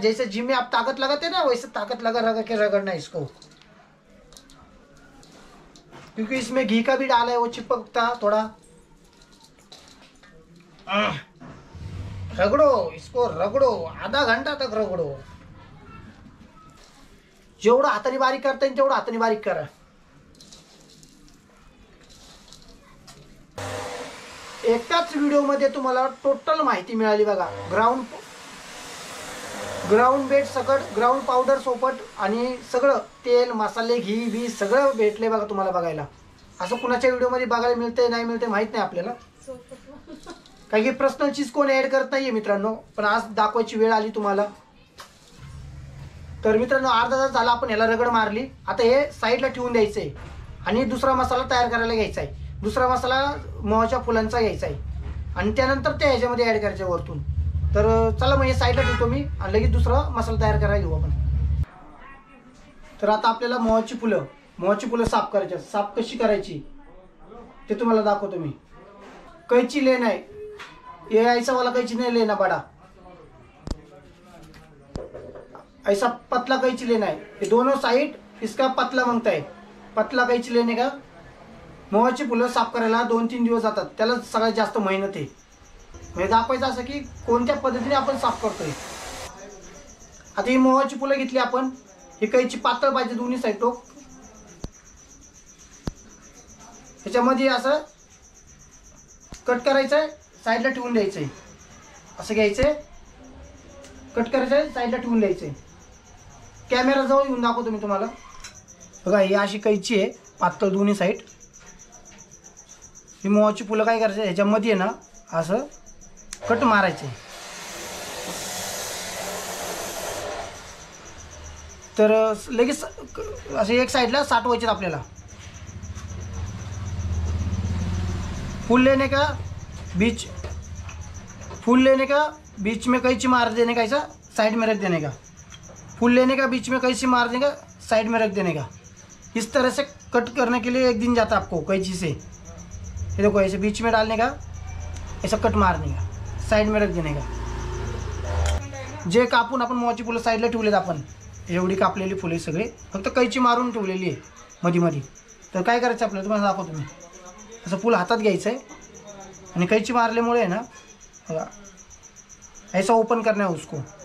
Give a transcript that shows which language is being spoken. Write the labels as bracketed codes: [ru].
[hi] जैसे जिम में आप ताकत लगाते हैं ना, वैसे ताकत लगा रगड़ के रगड़ना है इसको. क्योंकि इसमें घी का भी डाला है, वो चिपकता थोड़ा. रगड़ो इसको, रगड़ो आधा घंटा तक रगड़ो. [mr] जेवढं हाताने बारीक करता येईल तेवढं हाताने बारीक करा. एकाच व्हिडिओ मध्ये तुम्हाला टोटल माहिती मिळाली बघा. ग्राउंड ग्राउंड बेट सकट, ग्राउंड पावडर सोपट आणि सगळं तेल मसाले घी बी सगळं भेटले बघा तुम्हाला बघायला. असं कुणाच्या व्हिडिओमध्ये बघायला मिळते नाही मिळते माहीत नाही आपल्याला, काही की पर्सनल चीज कोण ॲड करत नाहीये मित्रांनो, पण आज दाखवायची वेळ आली तुम्हाला. तर मित्रांनो अर्धा तास झाला आपण ह्याला रगड मारली. आता हे साईडला ठेवून द्यायचं आहे आणि दुसरा मसाला तयार करायला घ्यायचा आहे. दुसरा मसाला मोहाच्या फुलांचा घ्यायचा आहे आणि त्यानंतर ते ह्याच्यामध्ये ॲड करायचे वरतून. तर चला मग हे साईडला ठेवतो मी आणि लगेच दुसरा मसाला तयार करायला घेऊ आपण. तर आता आपल्याला मोहाची फुलं साफ करायची. साफ कशी करायची ते तुम्हाला दाखवतो मी. [hi] कैची लेना है, ये ऐसा वाला कैची नहीं लेना बड़ा, ऐसा पतला कैची लेना है. ये दोनों साइड इसका पतला मांगता है. पतला कैची लेने का. [mr] मोहाची फुलं साफ करायला 2-3 दिवस जातात, त्याला सगळ्यात जास्त मेहनत आहे. म्हणजे दाखवायचं असं की कोणत्या पद्धतीने आपण साफ करतोय. आता ही मोहाची फुलं घेतली आपण. ही कैची पातळ पाहिजे दोन्ही साईड टोक. ह्याच्यामध्ये असं कट करायचं आहे, साईडला ठेवून द्यायचं आहे. असं घ्यायचं आहे, कट करायचं आहे, साईडला ठेवून द्यायचं आहे. कॅमेरा जवळ येऊन दाखवतो मी तुम्हाला. बघा ही अशी कैची आहे पातळ दोन्ही साईड. ही मोहाची फुलं काय करायचं ह्याच्यामध्ये आहे ना असं कट मारायचे. तर लगेच असे एक साईडला साठवायचे आपल्याला. [hi] फूल लेने का बीच में कैंची मार देने का, ऐसा साइड में रख देने का. फूल लेने का बीच में कैंची मार देने का, साइड में रख देने का. इस तरह से कट करने के लिए 1 दिन जाता आपको कैंची से. ये देखो ऐसे बीच में डालने का, ऐसा कट मारने का, साइड में रख देने का. [mr] जे कापून आपण मोहाची फुलं साईडला ठेवलेत आपण, एवढी कापलेली फुले सगळे फक्त कैची मारून ठेवलेली आहे मध्ये मध्ये. तर काय करायचं आपल्याला तुम्हाला दाखवतो मी. असं फूल हातात घ्यायचं आहे आणि कैची मारल्यामुळे [hi] है ना ऐसा ओपन करना है उसको.